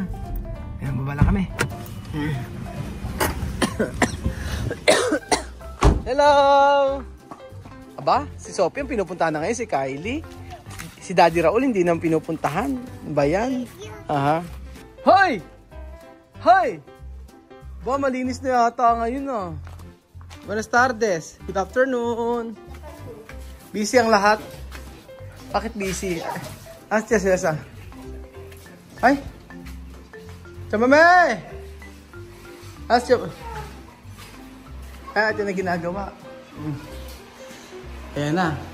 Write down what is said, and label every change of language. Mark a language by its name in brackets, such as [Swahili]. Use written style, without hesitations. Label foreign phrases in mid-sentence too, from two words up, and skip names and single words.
[Filipino] Ayan, babala kami. Hello! Aba, si Sophie ang pinupuntahan na ngayon, si Kylie. Si Daddy Raul hindi nang pinupuntahan. Ba yan? Aha. Hoy! Hoy! Ba, malinis na yata ngayon ah. [Spanish] Buenas tardes. [English] Good afternoon. [Filipino] Busy ang lahat. Bakit busy? Tia Selsa. Ay! Chamame! Tia... ito na ginagawa. Ayan na.